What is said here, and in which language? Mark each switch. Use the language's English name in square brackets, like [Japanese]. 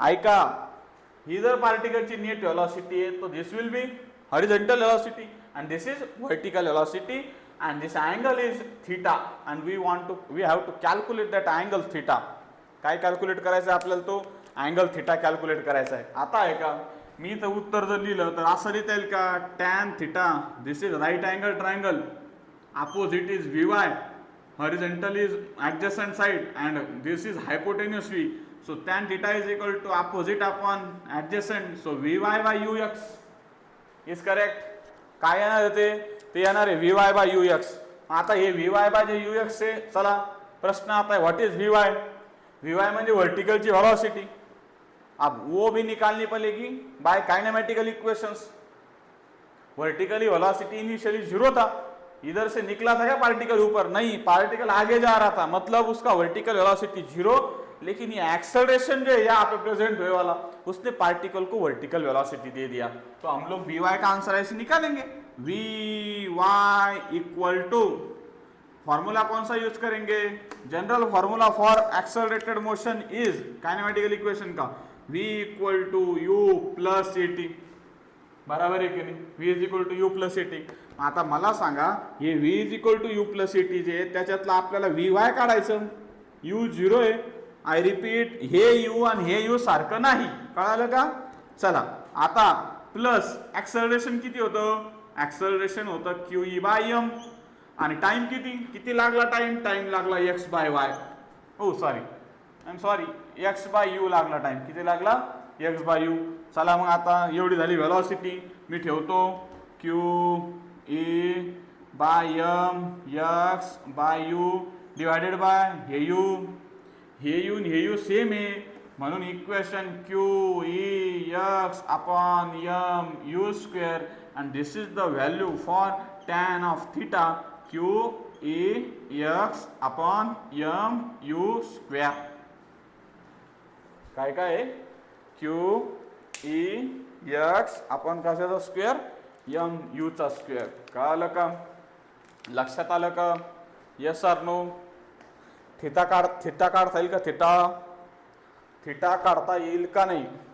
[Marathi] ऐका ही जर पार्टिकलची net velocity आहे तो [English] This will be horizontal velocity and this is vertical velocity and this angle is theta and we have to calculate that angle theta. [Marathi] काय calculate करायचं आहे आपल्याला? तो अँगल थीटा कॅल्क्युलेट करायचा आहे. आता आहे का मी तर उत्तर जर लिहिलं तर असं लिहिता येईल का? [English] Tan theta this is right angle triangle, opposite is Vy, horizontal is adjacent side and this is hypotenuse V. So tan theta is equal to opposite upon adjacent. So Vy by Ux is correct. [Marathi] काय येणार आहे ते येणार आहे Vy by Ux. आता हे Vy by जे Ux आहे चला प्रश्न आता है [English] What is Vy? [Marathi] Vy म्हणजे वर्टिकलची व्हेलॉसिटी. [Hindi] अब वो भी निकालनी पड़ेगी bye kinematical equations. Vertically velocity initially 0 था, इधर से निकला था क्या पार्टिकल ऊपर? नहीं, पार्टिकल आगे जा रहा था, मतलब उसका वर्टिकल वेलोसिटी 0. लेकिन ये एक्सेलरेशन जो है यहाँ पे प्रेजेंट हुए वाला उसने पार्टिकल को वर्टिकल वेलोसिटी दे दिया. तो हम लोग Vy का आंसर ऐसे निकालेंगे Vy इक्वल टू फॉर्मूला कौन सा यूज करेंगे? [English] General formula for accelerated motion is kinematical equation का V equal to u plus a t. [Marathi] बराबर आहे की नाही? V is equal to you plus A T. आता मला सांगा हे V is equal to you plus A T जे त्याच्यातलं आपल्याला Vy काढायचं. u 0 आहे. [English] I repeat [Marathi] हे u आणि हे u सारखं नाही. कळालं का? चला आता प्लस ऍक्सेलरेशन किती होतं? ऍक्सेलरेशन होतं QE बाय m आणि टाइम किती लागला? टाइम लागला x bye y. O sorry I am sorry x bye u लागला टाइम. किती लागला? x bye u. चला मग आता एवढी झाली व्हेलॉसिटी. मी ठेवतो QE bye m x bye u divided by हे u सेम आहे म्हणून equation QE x upon m u square [English] and this is the value for tan of theta QE x upon m u square. [Marathi] काय आहे? QE x upon कशाचा square? m u चा square. कळालं का? लक्षात आलं का? Yes or no? थिटा काढता येईल का? थिटा काढता येईल का नाही?